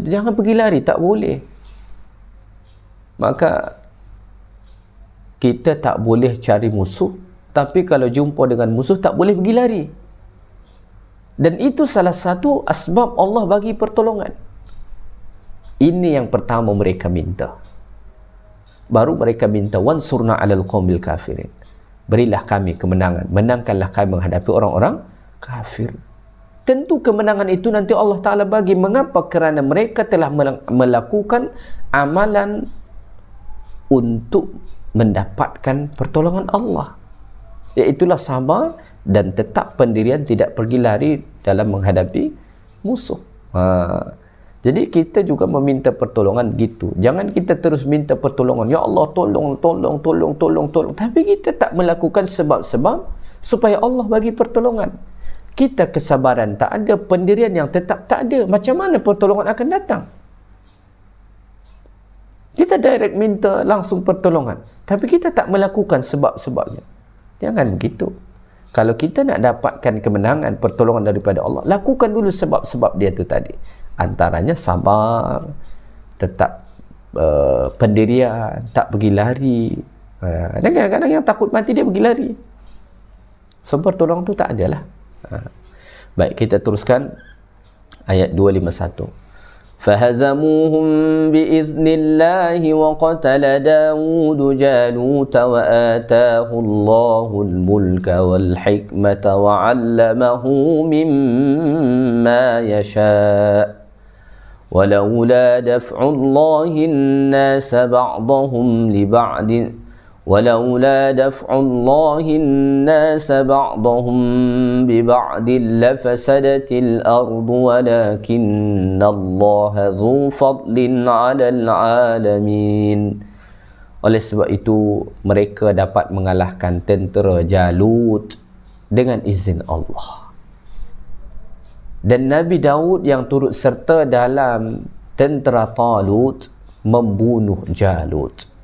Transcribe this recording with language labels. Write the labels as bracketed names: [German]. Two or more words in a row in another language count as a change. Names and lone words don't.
[Malay] Jangan pergi lari, tak boleh. Maka kita tak boleh cari musuh, tapi kalau jumpa dengan musuh tak boleh pergi lari. Dan itu salah satu asbab Allah bagi pertolongan. Ini yang pertama mereka minta. Baru mereka minta [Arabic] وانصرنا على القوم الكافرين. [Malay] Berilah kami kemenangan, menangkanlah kami menghadapi orang-orang kafir. Tentu kemenangan itu nanti Allah Ta'ala bagi. Mengapa? Kerana mereka telah melakukan amalan untuk mendapatkan pertolongan Allah, iaitulah sabar dan tetap pendirian, tidak pergi lari dalam menghadapi musuh. Jadi kita juga meminta pertolongan gitu. Jangan kita terus minta pertolongan, [Arabic] يا الله [Malay] tolong, tapi kita tak melakukan sebab-sebab supaya Allah bagi pertolongan. Kita kesabaran tak ada, pendirian yang tetap tak ada, macam mana pertolongan akan datang? Kita direct minta langsung pertolongan, tapi kita tak melakukan sebab-sebabnya. Jangan begitu. Kalau kita nak dapatkan kemenangan, pertolongan daripada Allah, lakukan dulu sebab-sebab dia tu tadi. Antaranya sabar, tetap pendirian, tak pergi lari. Dan kadang-kadang yang takut mati dia pergi lari. So pertolongan tu tak adalah. Baik, kita teruskan ayat 251. [Arabic] فهزموهم بإذن الله وقتل داود جالوت وآتاه الله الملك والحكمة وعلمه مما يشاء ولولا دفع الله الناس بعضهم لبعض ولولا دفع الله الناس بعضهم ببعض لفسدت الأرض ولكن الله ذو فضل على العالمين. [Malay] Oleh sebab itu mereka dapat mengalahkan tentera Jalut dengan izin Allah. Dan Nabi Daud yang turut serta dalam tentera Talut membunuh Jalut.